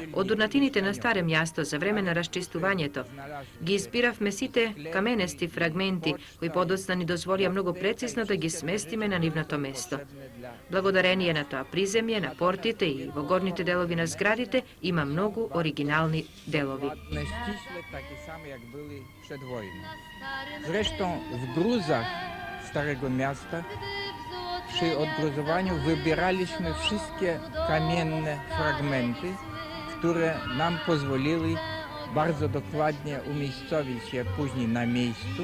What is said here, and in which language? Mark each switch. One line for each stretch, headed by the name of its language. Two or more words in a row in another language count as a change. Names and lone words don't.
Macedonian: Од урнатините на старе място за време на расчистувањето ги избиравме сите каменести фрагменти кои подоцна ни дозволија многу прецизно да ги сместиме на нивното место. Благодарение на тоа приземје, на портите и во горните делови на зградите има многу оригинални делови.
Polish: Zresztą w gruzach Starego Miasta przy odgruzowaniu wybieraliśmy wszystkie kamienne fragmenty, które nam pozwoliły bardzo dokładnie umiejscowić je później na miejscu.